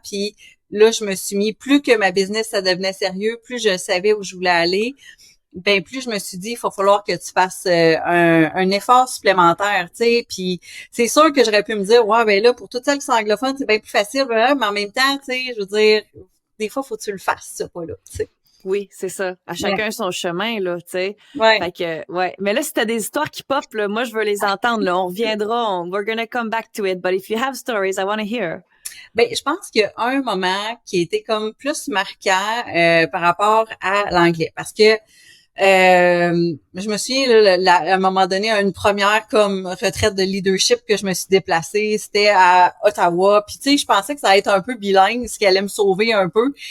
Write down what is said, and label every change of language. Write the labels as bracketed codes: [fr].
[fr] Puis là, je me suis mis, plus que ma business ça devenait sérieux, plus je savais où je voulais aller, ben plus je me suis dit, il va falloir que tu fasses un effort supplémentaire, tu sais. Puis c'est sûr que j'aurais pu me dire, ouais, ben là, pour toutes celles qui sont anglophones, c'est bien plus facile, mais en même temps, tu sais, je veux dire, des fois, faut que tu le fasses, ce pas-là, tu sais. Oui, c'est ça. À Ouais. chacun son chemin, là, tu sais. Ouais. Fait que, ouais. Mais là, si t'as des histoires qui pop, là, moi, je veux les entendre, là. On reviendra, [en] we're gonna come back to it. But if you have stories, I want to hear. [fr] Ben, je pense qu'il y a un moment qui était comme plus marquant par rapport à l'anglais. Parce que je me souviens, là, à un moment donné, à une première comme retraite de leadership que je me suis déplacée, c'était à Ottawa. Puis tu sais, je pensais que ça allait être un peu bilingue, ce qui allait me sauver un peu.